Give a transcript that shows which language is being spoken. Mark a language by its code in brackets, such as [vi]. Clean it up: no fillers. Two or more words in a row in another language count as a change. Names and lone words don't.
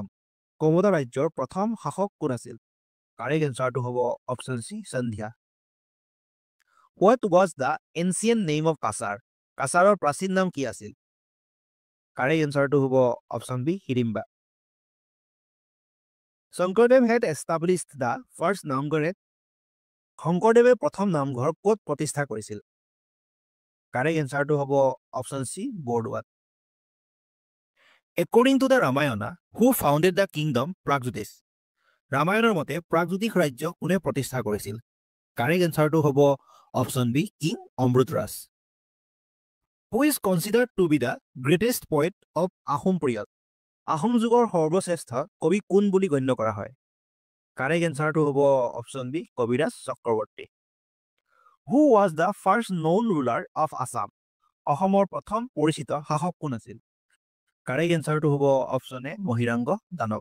[as] কমতা ৰাজ্যৰ প্ৰথম শাসক কোন আছিল? কাৰেক্ট এনচাৰটো হ'ব অপশ্যন চি, সন্ধ্যা। [en] What was the ancient name of Cachar? [as] কাছাৰৰ প্ৰাচীন নাম কি আছিল? কাৰেক্ট এনচাৰটো হ'ব অপশ্যন বি, হিড়িম্বা। শংকৰদেৱ [en] had established the first [as] নামঘৰ at শংকৰদেৱে প্ৰথম নামঘৰ ক'ত প্ৰতিষ্ঠা কৰিছিল? কাৰেক্ট এনচাৰটো হ'ব অপশ্যন চি, বৰদোৱাত। [en] According to the Ramayana, who founded the kingdom প্ৰাগজ্যোতিষ? [as] ৰামায়ণৰ মতে প্ৰাগজ্যোতিষ ৰাজ্য কোনে প্ৰতিষ্ঠা কৰিছিল? কাৰেক্ট এনচাৰটো হ'ব অপশ্যন বি, কিং অমৃতৰাজ। [en] Who is considered to be the greatest poet of আহোম period? [as] আহোম যুগৰ সৰ্বশ্ৰেষ্ঠ কবি কোন বুলি গণ্য কৰা হয়? কাৰেক্ট এনচাৰটো হ'ব অপশ্যন বি, কবিৰাজ চক্ৰৱৰ্তী। [en] Who was the first non ruler of Assam? [as] অসমৰ প্ৰথম পৰিচিত শাসক কোন আছিল? কাৰেক্ট এনচাৰটো হ'ব অপশ্যন এ, মহিৰাংগ দানৱ।